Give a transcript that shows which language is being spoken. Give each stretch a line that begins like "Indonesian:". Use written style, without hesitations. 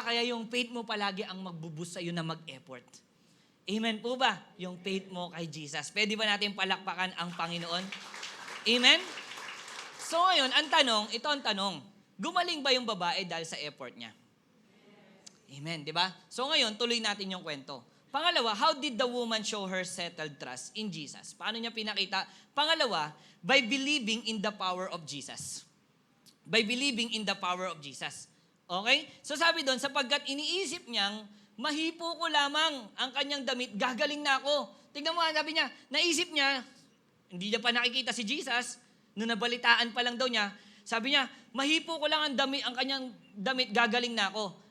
Filipino: Kaya yung faith mo palagi ang magbuboost sa'yo na mag-effort. Amen po ba? Yung faith mo kay Jesus. Pwede ba natin palakpakan ang Panginoon? Amen? So ngayon, ito ang tanong. Gumaling ba yung babae dahil sa effort niya? Amen, di ba? So ngayon, tuloy natin yung kwento.
English: Pangalawa, how did the woman show her settled trust in Jesus?
Filipino: Paano niya pinakita?
English: Pangalawa, by believing in the power of Jesus. By believing in the power of Jesus. Okay?
Filipino: So sabi doon, sapagkat iniisip niyang, mahipo ko lamang ang kanyang damit, gagaling na ako. Tingnan mo, sabi niya, naisip niya, hindi niya pa nakikita si Jesus, nung nabalitaan pa lang daw niya, sabi niya, mahipo ko lang ang kanyang damit, gagaling na ako.